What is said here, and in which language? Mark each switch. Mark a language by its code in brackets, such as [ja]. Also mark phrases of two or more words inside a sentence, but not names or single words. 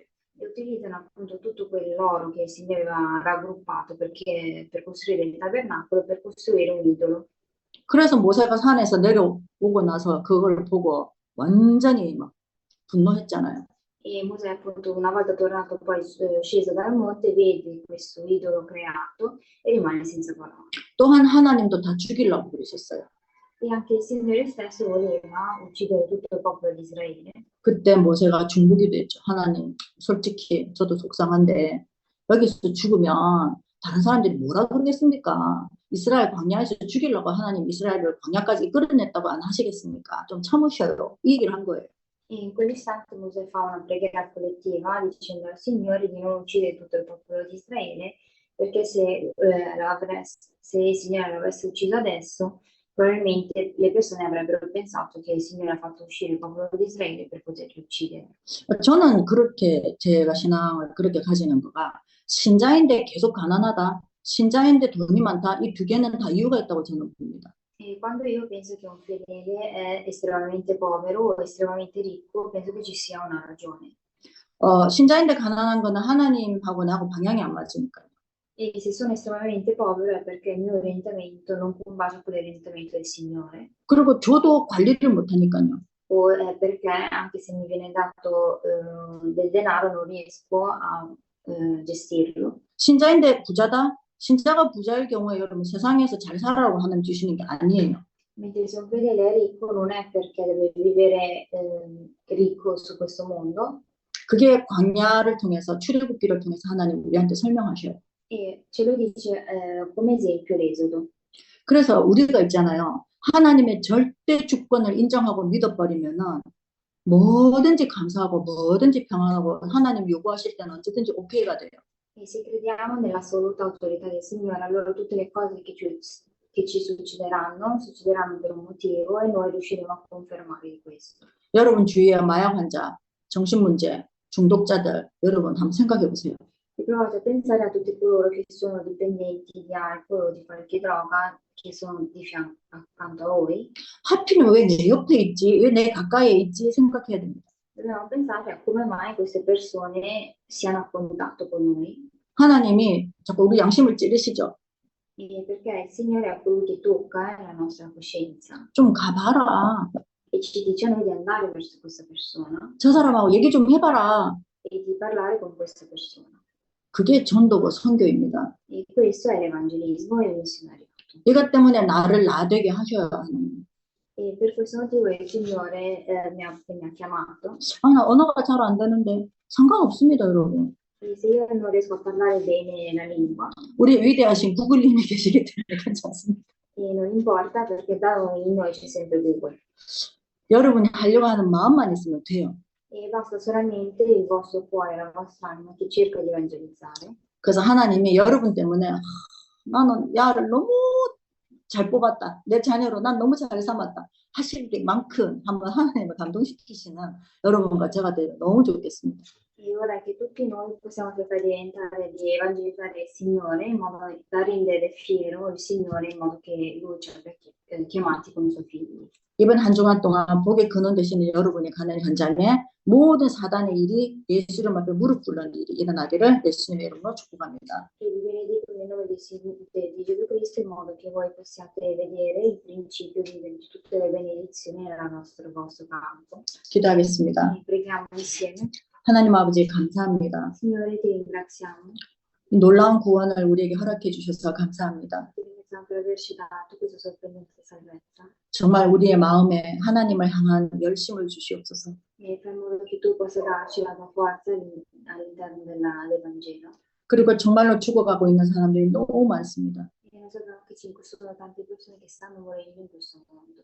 [it] E utilizzano appunto tutto quell'oro che il Signore aveva raggruppato per costruire il tabernacolo, per costruire un idolo. [ko] 그래서 모세가 산에서 내려오고 나서 그걸 보고 완전히 막 분노했잖아요. [it] E Mosè appunto una volta tornato poi sceso dal monte vede questo idolo creato e rimane senza parole. [ko] 또한 하나님도 다 죽이려고 그러셨어요. [it] E anche il Signore stesso voleva uccidere tutto il popolo di Israele. [ko] 그때 모세가 중보기도 했죠. 하나님, 솔직히 저도 속상한데 여기서 죽으면 다른 사람들이 뭐라 그러겠습니까? 이스라엘 광야에서 죽이려고 하나님 이스라엘을 광야까지 이끌어냈다고 안 하시겠습니까? 좀 참으셔요. 이 얘기를 한 거예요. [it] E in quell'istante Mosè fa una preghiera collettiva dicendo al Signore di non uccidere tutto il popolo di Israele perché se il Signore l'avesse ucciso adesso probabilmente le persone avrebbero pensato che il Signore ha fatto uscire il popolo di Israele per poterli uccidere. [ko] 저는 그렇게 제가 신앙을 그렇게 가지는 거가 신자인데 계속 가난하다, 신자인데 돈이 많다, 이 두 개는 다 이유가 있다고 저는 봅니다. [it] E quando io penso che un fedele è estremamente povero o estremamente ricco, penso che ci sia una ragione. [ko] 신자인데 가난한 거는 하나님하고 나하고 방향이 안 맞으니까요. [it] E se sono estremamente povero è perché il mio orientamento non combacia con l'orientamento del Signore. [ko] 그리고 저도 관리를 못하니까요. [it] O è perché anche se mi viene dato del denaro non riesco a gestirlo. [ko] 신자인데 부자다? 신자가 부자일 경우에 여러분 세상에서 잘 살아라고 하나님 주시는 게 아니에요. [it] Mentre se un fedele è ricco non è perché deve vivere ricco su questo mondo, [ko] 그게 광야를 통해서 출애굽기를 통해서 하나님 우리한테 설명하셔요. [it] e ce lo dice come esempio l'Esodo. [ko] 그래서 우리가 있잖아요. 하나님의 절대 주권을 인정하고 믿어버리면은 뭐든지 감사하고 뭐든지 평안하고 하나님 요구하실 때는 언제든지 오케이가 돼요. [it] E se crediamo nell'assoluta autorità del Signore, allora tutte le cose che ci succederanno per un motivo e noi riusciremo a confermare di questo. [ko] 여러분 주위에 마약 환자, 정신문제, 중독자들 여러분 한번 생각해 보세요. [it] E provate a pensare a tutti coloro che sono dipendenti di alcol o di qualche droga che sono di fianco accanto a voi. [ko] 하필이면 왜 내 옆에 있지? 왜 내 가까이에 있지? 생각해야 됩니다. [it] Dobbiamo pensare a come mai queste persone siano a contatto con noi [ko] 하나님이 자꾸 우리 양심을 찌르시죠. [it] e perché il Signore è colui che tocca la nostra coscienza [ko] 좀 가봐라. [it] e ci dice a noi di andare verso questa persona [ko] 저 사람하고 얘기 좀 해봐라. [it] e di parlare con questa persona. [ko] 그게 전도고 선교입니다. [it] E questo è l'evangelismo e il missionariato. [ko] 이것 때문에 나를 나되게 하셔요. 하나님. [it] E per questo motivo il Signore mi ha chiamato. [ko] 아, 나 언어가 잘 안 되는데 상관없습니다, 여러분. [it] E se io non riesco a parlare bene la lingua, [ko] 우리 위대하신 구글님이 계시기 때문에 괜찮습니다. [it] e non importa perché in noi c'è sempre Google. [ko] 여러분이 하려고 하는 마음만 있으면 돼요. [it] E basta solamente il vostro cuore, la vostra anima che cerca di evangelizzare. [ko] 그래서 하나님이 여러분 때문에 나는 야를 너무 잘 뽑았다. 내 자녀로 난 너무 잘 삼았다. 하실 만큼 한번 하나님을 감동시키시는 여러분과 제가 되면 너무 좋겠습니다. [it] E vorrei che tutti noi possiamo cercare di diventare, di evangelizzare il Signore in modo da rendere fiero il Signore in modo che Lui ci abbia chiamati come suoi figli. [ko] 이번 한 주간 동안 복의 근원 되시는 여러분이 가는 현장에 모든 사단의 일이 예수 이름 앞에 무릎 꿇는 일이 일어나기를 예수님의 이름으로 축복합니다. [it] E vi benedico nel nome di Gesù Cristo in modo che voi possiate vedere il principio di tutte le benedizioni nel vostro campo. [ko] 기도하겠습니다. [it] E preghiamo insieme. [ko] 하나님 아버지 감사합니다. [it] Signore, ti ringraziamo. [ko] 이 놀라운 구원을 우리에게 허락해 주셔서 감사합니다. [it] Ti ringraziamo per averci dato questa sorprendente salvezza. [ko] 정말 우리의 마음에 하나님을 향한 열심을 주시옵소서. [it] E fai in modo che tu possa darci la tua forza all'interno dell'Evangelo. [ko] 그리고 정말로 죽어가고 있는 사람들이 너무 많습니다. [it] E noi sappiamo che ci sono tante persone che stanno morendo in questo mondo.